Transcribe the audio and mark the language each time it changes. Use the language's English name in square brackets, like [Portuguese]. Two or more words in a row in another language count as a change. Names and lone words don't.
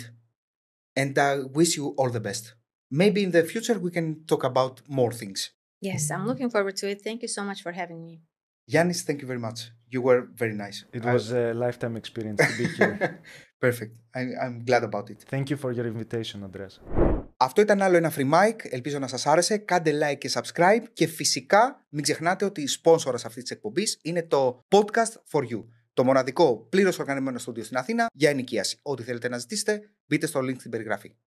[English] And I wish you all the best. Maybe in the future we can talk about more things. Yes, I'm looking forward to it. Thank you so much for having me. Yannis, thank you very much. You were very nice. It was a lifetime experience to be here. Perfect. I'm glad about it. Thank you for your invitation, Andreas. [Greek] Αυτό ήταν άλλο ένα [English] free mic. [Greek] Ελπίζω να σας άρεσε. Κάντε like και subscribe. Και φυσικά μην ξεχνάτε ότι η σπόνσορας αυτής της εκπομπής είναι το [English] Podcast for You. [Greek] Το μοναδικό πλήρως οργανωμένο στούντιο στην Αθήνα για ενοικίαση. Ό,τι θέλετε να ζητήσετε, μπείτε στο link στην περιγραφή.